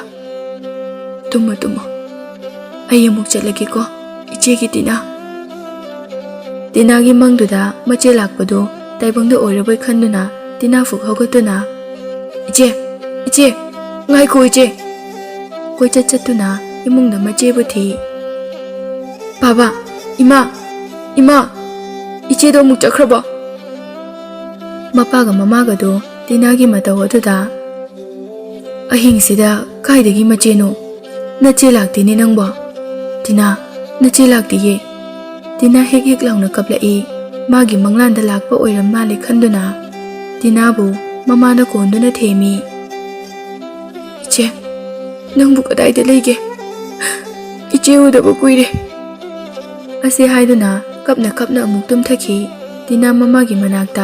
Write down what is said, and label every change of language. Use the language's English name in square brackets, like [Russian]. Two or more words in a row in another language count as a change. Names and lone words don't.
[Manipuri] Tumo ai amuk chatlagi ko ichegi Tina gi mangduda mache lakpado taibangda oirabai khanduna Tina fuk hogatuna iche ngai ko iche koi chattuna imungda mache buthi. Baba ima iche do muk chakraba. Mapaga mamaga do Tina gi mataw aduda ahing sida kaidagi mache no nache laktini nangba. Tina nache laktiye. Tina hek launa kaplai magi manglanda lakpa oiram male khanduna Tina bu mamana konduna themi. Iche nangbu kadaida leige iche udaba kuire ase haiduna kapna amuk tumthaki Tina mamagi manakta.